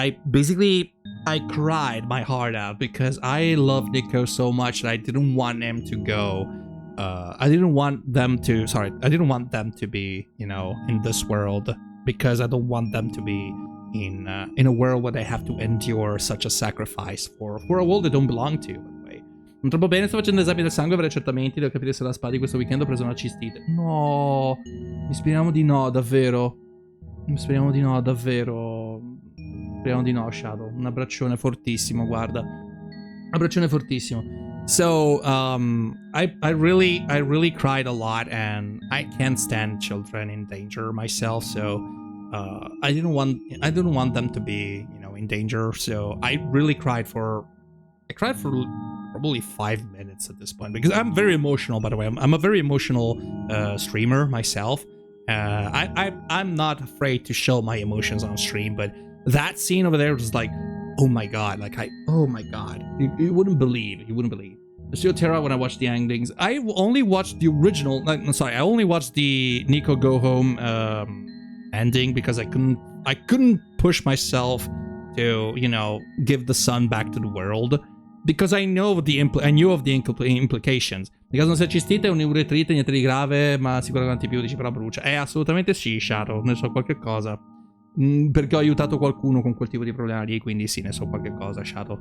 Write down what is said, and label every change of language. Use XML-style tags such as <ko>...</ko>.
<en>Basically, I cried my heart out because I love Nico so much that I didn't want him to go. I didn't want them to be, you know, in this world because I don't want them to be in a world where they have to endure such a sacrifice for a world they don't belong to, by the way.</en> <it>Non troppo bene, sto facendo esami del sangue per accertamenti, devo capire se la spada di questo weekend ho preso una cistite. No, speriamo di no, davvero. Speriamo di no, davvero. Speriamo di no, Shadow. Un abbraccione fortissimo, guarda. Un abbraccione fortissimo.</it> <en>So, I really cried a lot, and I can't stand children in danger myself. So, I didn't want them to be, you know, in danger. So I really cried for probably 5 minutes at this point, because I'm very emotional, by the way. I'm a very emotional streamer myself. I'm not afraid to show my emotions on stream, but that scene over there was like, oh my god, oh my god, you wouldn't believe. Still Terra, when I watched the endings, I only watched the original. I only watched the Nico Go Home ending because I couldn't push myself to, you know, give the son back to the world, because I knew of the implications.</en> <it>Nel caso non sia cistite è un'uretrite, niente di grave, ma sicuramente più, dici, però brucia. Assolutamente sì, Shadow, ne so qualche cosa. Perché ho aiutato qualcuno con quel tipo di problema lì, quindi sì, ne so qualche cosa, Shadow.</it>